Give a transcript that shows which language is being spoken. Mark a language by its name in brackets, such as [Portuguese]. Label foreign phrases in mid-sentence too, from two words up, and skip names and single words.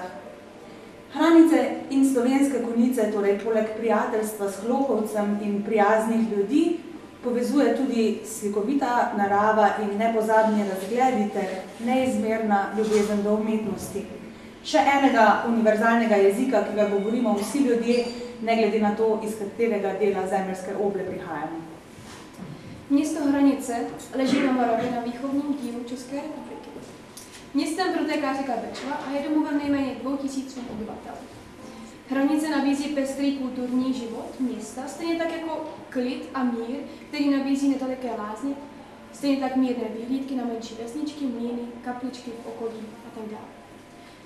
[Slovenian] Hranice in Slovenske Konjice, torej poleg prijateljstva s Hlohovcem in prijaznih ljudi, povezuje tudi slikovita narava in nepozabni razgledi ter neizmerna ljubezen do umetnosti. Še enega univerzalnega jezika, ki ga govorimo vsi ljudje, ne glede na to, iz katerega dela zemeljske oble prihajamo. [Czech] Město Hranice leží na Moravě na východním dílu České republiky. Městem protéká řeka Bečva a je domovem nejméně 2000 obyvatel. Hranice nabízí pestrý kulturní život města, stejně tak jako klid a mír, který nabízí nedaleké lázně, stejně tak mírné vyhlídky na menší vesničky, mlýny, kapličky v okolí a tak dále.